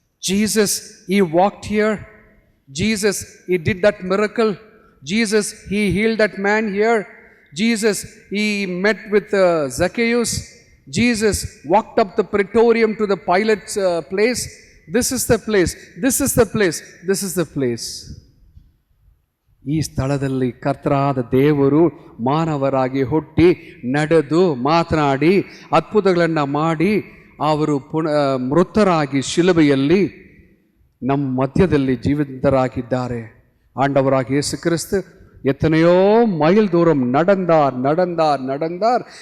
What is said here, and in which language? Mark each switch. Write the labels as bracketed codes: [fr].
[en] Jesus, he walked here. Jesus, he did that miracle. Jesus, he healed that man here. Jesus, he met with Zacchaeus. Jesus walked up the praetorium to the Pilate's place. This is the place. This is the place. This is the place. [kn] ಈ ಸ್ಥಳದಲ್ಲಿ ಕರ್ತರಾದ ದೇವರು ಮಾನವರಾಗಿ ಹುಟ್ಟಿ ನಡೆದು ಮಾತನಾಡಿ ಅದ್ಭುತಗಳನ್ನು ಮಾಡಿ ಅವರು ಮೃತರಾಗಿ ಶಿಲುಬೆಯಲ್ಲಿ ನಮ್ಮ ಮಧ್ಯದಲ್ಲಿ ಜೀವಂತರಾಗಿದ್ದಾರೆ. [ta] ஆண்டவராக இயேசு கிறிஸ்து எத்தனையோ மைல் தூரம் நடந்தார்.